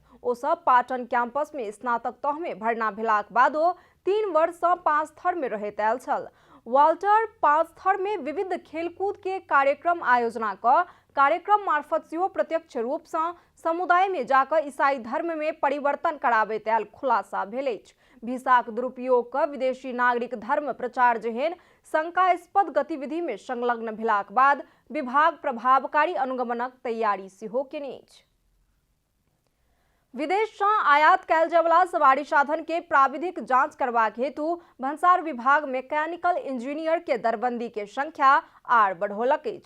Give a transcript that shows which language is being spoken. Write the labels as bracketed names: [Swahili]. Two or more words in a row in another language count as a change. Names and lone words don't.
[Maithili] ओ सब पाटन कैंपस में स्नातक तह में भर्ना भेलाक बादो 3 वर्ष सँ 5 थर में रहैत आयल छल। वाल्टर 5 थर में विविध खेलकूद के कार्यक्रम आयोजना कऽ कार्यक्रम मार्फत सेहो प्रत्यक्ष रूप से समुदाय में जाकर ईसाई धर्म में परिवर्तन कराबैत आयल खुलासा भेल अछि। वीसाक दुरुपयोग क विदेशी नागरिक धर्म प्रचार जेहन शंकास्पद गतिविधि में संलग्न भेलाक बाद विभाग प्रभावकारी अनुगमनक तैयारी सेहो केने अछि। विदेश से आयात कयल जायवला सवारी साधन के प्राविधिक जांच करबाक हेतु भंसार विभाग [English] mechanical engineer [Maithili] के दरबंदी के संख्या आर बढ़ौलक अछि।